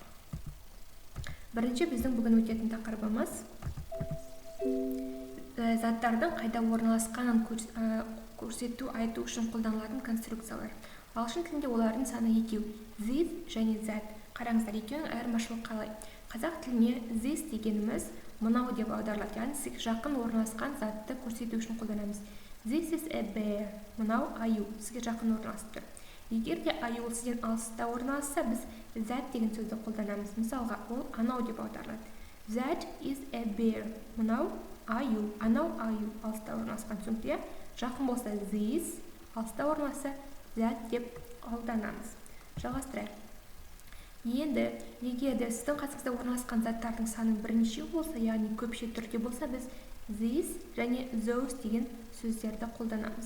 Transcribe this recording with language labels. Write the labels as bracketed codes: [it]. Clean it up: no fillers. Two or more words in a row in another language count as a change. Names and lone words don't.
[kk] Бірінші біздің бүгін өтетін тақырыбымыз заттардың қайда орналасқанын көрсету, айту үшін қолданылатын конструкциялар. Ағылшын тілінде олардың саны екеу, this және that. Қараңыздар, екеуінің айырмашылығы қалай. Қазақ тіліне this дегеніміз мынау деп аударылады, яғни жақын орналасқан затты көрсету үшін қолданамыз. [en] This is a bear. [kk] Мынау аю, сізге жақын орналасып тұр. Егер де аю сізден алыста орналасса, біз that деген сөзді қолданамыз. Мысалға, ол анау деп аударылады. [en] That is a bear. [kk] Мынау аю, анау аю, алыста орналасқан. Түсінікті? Жақын болса this, алыста орналасса that деп қолданамыз. Жалғастырайық. Енді, егер де сіздің қасыңызда орналасқан заттардың саны бірнеше болса, яғни көпше түрде болса, біз this және those деген сөздерді қолданамыз.